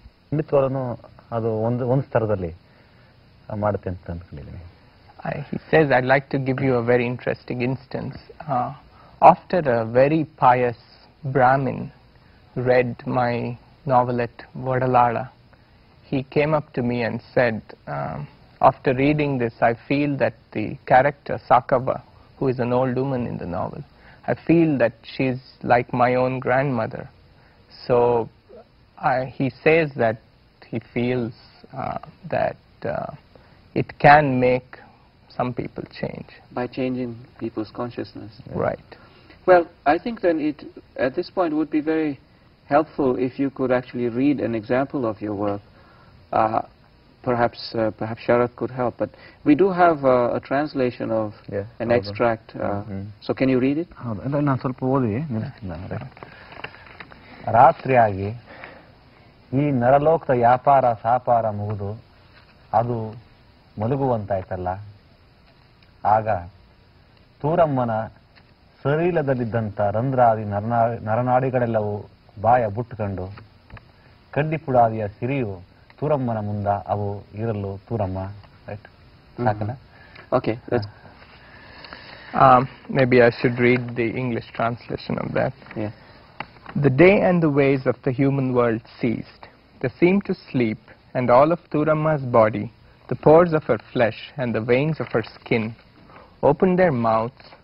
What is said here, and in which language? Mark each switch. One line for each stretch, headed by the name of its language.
Kannada: ಖಂಡಿತವಾಗ್ಲೂ ಅದು ಒಂದು ಸ್ತರದಲ್ಲಿ ಮಾಡುತ್ತೆ ಅಂತ ಅನ್ಕೊಂಡಿದ್ದೀನಿ.
English: He says, I'd like to give you a very interesting instance. After a very pious Brahmin read my novelette Vodalala, he came up to me and said, after reading this, I feel that the character Sakava, who is an old woman in the novel, I feel that she's like my own grandmother. So he says that he feels that it can make some people change. By changing people's consciousness. Right. Well, I think then it, at this point, would be very helpful if you could actually read an example of your work. Perhaps Sharat could help, but we do have a translation of an extract. So can you read it?
Kannada: ನಾನು ಸ್ವಲ್ಪ ಓದಿ ನಿಲ್ಲಿಸ್ತೀನಿ. ರಾತ್ರಿಯಾಗಿ ಈ ನರಲೋಕದ ವ್ಯಾಪಾರ ಸಾಪಾರ ಮುಗಿದು ಅದು ಮಲಗುವಂತಾಯ್ತಲ್ಲ, ಆಗ ತೂರಮ್ಮನ ಶರೀರದಲ್ಲಿದ್ದಂಥ ರಂಧ್ರಾದಿ ನರನಾಡಿಗಳೆಲ್ಲವೂ ಬಾಯ ಬುಟ್ಟುಕೊಂಡು ಕಡ್ಡಿಪುಡಾದಿಯ ಸಿರಿಯು ತೂರಮ್ಮನ ಮುಂದ ಅವು ಇರಲು ತೂರಮ್ಮ. ರೈಟ್? ಸಾಕಲ್ಲ?
English: Okay. Maybe I should read the English translation of that. Yeah. The day and the ways of the human world ceased. They seemed to sleep, and all of Turamma's body, the pores of her flesh and the veins of her skin, opened their mouths.